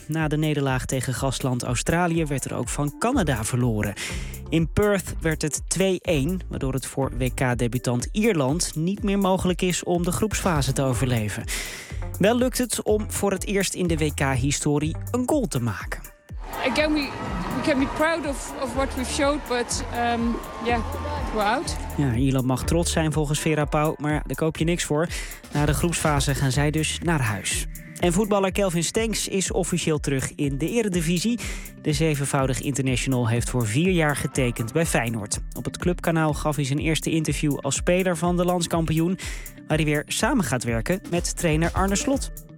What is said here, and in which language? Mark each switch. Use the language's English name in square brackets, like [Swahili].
[Dutch] Na de nederlaag tegen gastland Australië werd er ook van Canada verloren. In Perth werd het 2-1, waardoor het voor WK-debutant Ierland niet meer mogelijk is om de groepsfase te overleven. Wel lukt het om voor het eerst in de WK-historie een goal te maken. [English] Again, we can be proud of what we've showed, but yeah, we're out. [Dutch] Ja, Ierland mag trots zijn volgens Vera Pauw, maar daar koop je niks voor. Na de groepsfase gaan zij dus naar huis. En voetballer Kelvin Stenks is officieel terug in de Eredivisie. De zevenvoudig international heeft voor 4 jaar getekend bij Feyenoord. Op het clubkanaal gaf hij zijn eerste interview als speler van de landskampioen, waar hij weer samen gaat werken met trainer Arne Slot.